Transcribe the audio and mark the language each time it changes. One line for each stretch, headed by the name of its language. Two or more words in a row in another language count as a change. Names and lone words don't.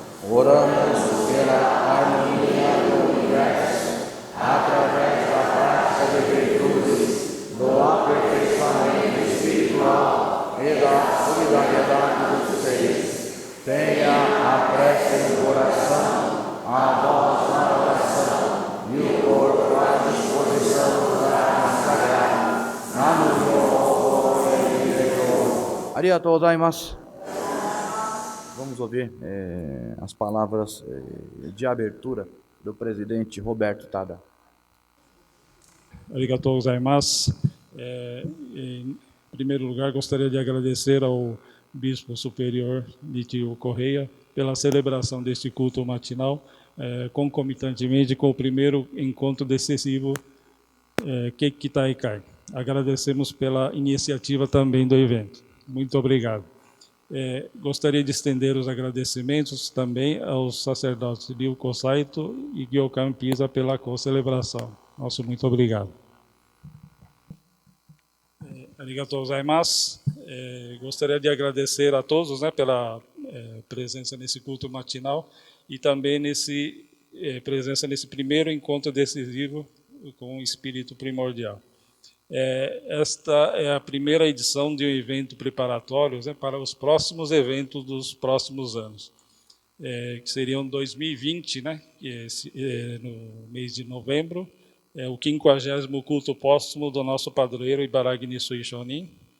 Portuguese: Oramos pela harmonia do universo, através da prática de virtudes, do aperfeiçoamento espiritual e da solidariedade dos seres. Tenha a prece no coração, a voz na oração e o corpo à disposição da arma sagrada.
Japanese: ありがとうございます.
Portuguese: Vamos ouvir as palavras de abertura do presidente Roberto Tada.
Japanese: ありがとうございます.
Portuguese: Em primeiro lugar, gostaria de agradecer ao Bispo Superior Nitio Correia pela celebração deste culto matinal, concomitantemente com o primeiro encontro decisivo Keiki Taikai. Agradecemos pela iniciativa também do evento. Muito obrigado. Gostaria de estender os agradecimentos também aos sacerdotes Ryuko Saito e Gyokan Pisa pela co-celebração. Nosso muito obrigado.
Japanese: ありがとうございます.
Portuguese: Gostaria de agradecer a todos, pela presença nesse culto matinal e também presença nesse primeiro encontro decisivo com o espírito primordial. Esta é a primeira edição de um evento preparatório para os próximos eventos dos próximos anos, que seriam 2020, no mês de novembro, o 50º culto póstumo do nosso padroeiro Ibaragi Nisui Shonin.